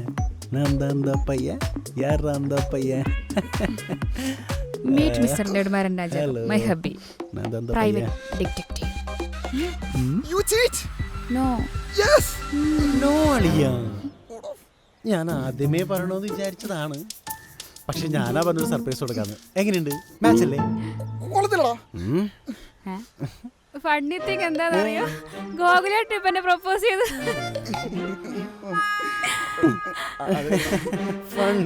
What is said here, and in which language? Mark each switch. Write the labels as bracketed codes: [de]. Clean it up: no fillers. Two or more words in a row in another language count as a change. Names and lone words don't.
[ta] நான் தான் அந்த பையன். யார் அந்த பையன்? [en] Meet Mister Nedumaran Raja, Hello. My hubby, [ta] நான் தான் அந்த പ്രൈവറ്റ് பையൻ. ഡിറ്റക്റ്റീവ്. [en] You cheat? നോ, Yes. [ml] നോ അളിയാ, ഞാൻ ആദ്യമേ പറയണമെന്ന് വിചാരിച്ചതാണ്. പക്ഷെ ഞാനാ പറഞ്ഞൊരു സർപ്രൈസ് കൊടുക്കാന്ന്. എങ്ങനെയുണ്ട്? മാച്ച് അല്ലേ? കൊള്ളത്തില്ലടാ. [en] Funny thing [ml] എന്താണെന്നറിയോ? ഗോകുലേട്ടൻ ഇപ്പൊ എന്നെ പ്രപ്പോസ് ചെയ്ത്. [en] Funny.